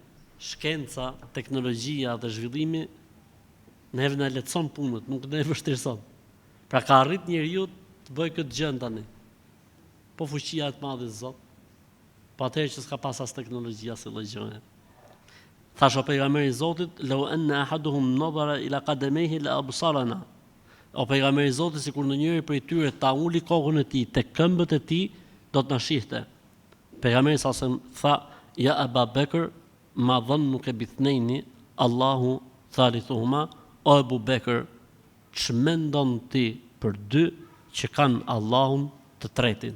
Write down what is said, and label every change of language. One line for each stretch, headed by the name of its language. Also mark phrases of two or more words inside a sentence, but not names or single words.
Albanian: Shkenca, teknologjia dhe zhvillimi neve na lehtëson punët, nuk ne vështirëson. Pra ka arrit njeriu të bëjë këtë gjë tani. Po fuqia e madhe e Zot. Po atëherë që s'ka pas as teknologjia se lloj gjëje. Thash o pejgamberi i Zotit,
Arabic: "لو أن أحدهم نظر إلى قدميه لأبصرنا."
Albanian: o pejgamberi i Zotit sikur ndonjëri prej tyre ta uli kokën e tij tek këmbët e tij, do të na shihte. Pejgamberi sa tha,
Arabic: يا أبا بكر ما ظنك باثنين الله ثالثهما,
Albanian: o Abu Bekr, ç'mendon ti për dy që kanë Allahun të tretin?